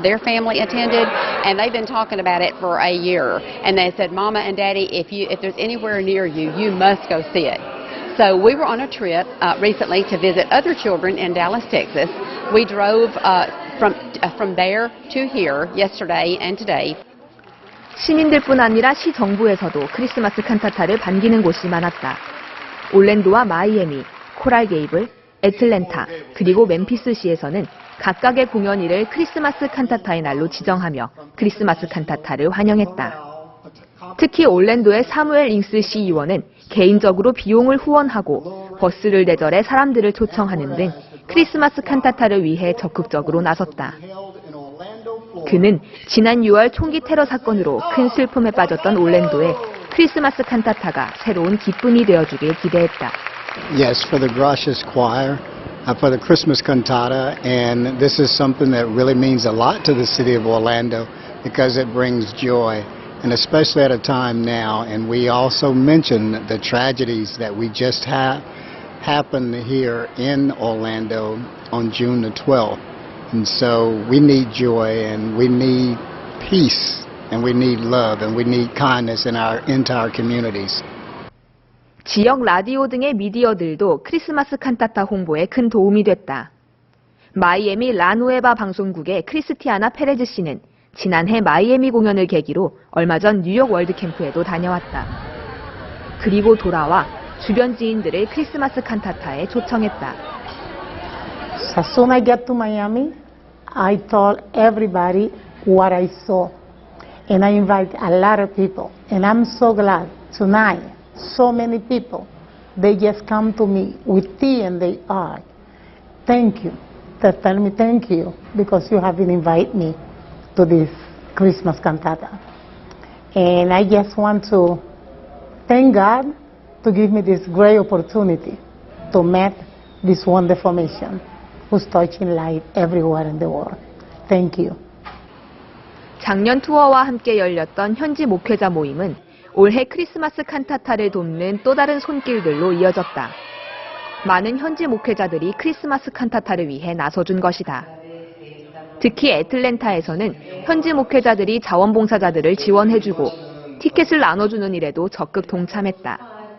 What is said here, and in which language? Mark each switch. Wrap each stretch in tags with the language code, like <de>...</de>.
<en>Their family attended, and they've been talking about it for a year. And they said, Mama and Daddy, if there's anywhere near you, you must go see it. So we were on a trip recently to visit other children in Dallas, Texas. We drove from there to here yesterday and today.</en> <ko>시민들뿐 아니라 시 정부에서도 크리스마스 칸타타를 반기는 곳이 많았다. 올랜도와 마이애미, 코랄 게이블, 애틀랜타, 그리고 멤피스시에서는 각각의 공연일을 크리스마스 칸타타의 날로 지정하며 크리스마스 칸타타를 환영했다. 특히 올랜도의 사무엘 잉스 시의원은 개인적으로 비용을 후원하고 버스를 대절해 사람들을 초청하는 등 크리스마스 칸타타를 위해 적극적으로 나섰다. 그는 지난 6월 총기 테러 사건으로 큰 슬픔에 빠졌던 올랜도에 크리스마스 칸타타가 새로운 기쁨이 되어주길 기대했다.</ko> <en>Yes, for the Gracias Choir, for the Christmas cantata, and this is something that really means a lot to the city of Orlando because it brings joy, and especially at a time now. And we also mentioned the tragedies that we just happened here in Orlando on June the 12th. And so we need joy, and we need peace, and we need love, and we need kindness into our communities.</en> <ko>지역 라디오 등의 미디어들도 크리스마스 칸타타 홍보에 큰 도움이 됐다. 마이애미 라누에바 방송국의 크리스티아나 페레즈 씨는 지난해 마이애미 공연을 계기로 얼마 전 뉴욕 월드캠프에도 다녀왔다. 그리고 돌아와 주변 지인들을 크리스마스 칸타타에 초청했다.</ko> <en>As soon as I got to Miami, I told everybody what I saw. And I invite a lot of people. And I'm so glad tonight, so many people, they just come to me with tea and they are. Thank you. They tell me thank you because you have invited me to this Christmas cantata. And I just want to thank God to give me this great opportunity to meet this wonderful mission who's touching light everywhere in the world. Thank you.</en> <ko>작년 투어와 함께 열렸던 현지 목회자 모임은 올해 크리스마스 칸타타를 돕는 또 다른 손길들로 이어졌다. 많은 현지 목회자들이 크리스마스 칸타타를 위해 나서준 것이다. 특히 애틀랜타에서는 현지 목회자들이 자원봉사자들을 지원해주고 티켓을 나눠주는 일에도 적극 동참했다.</ko>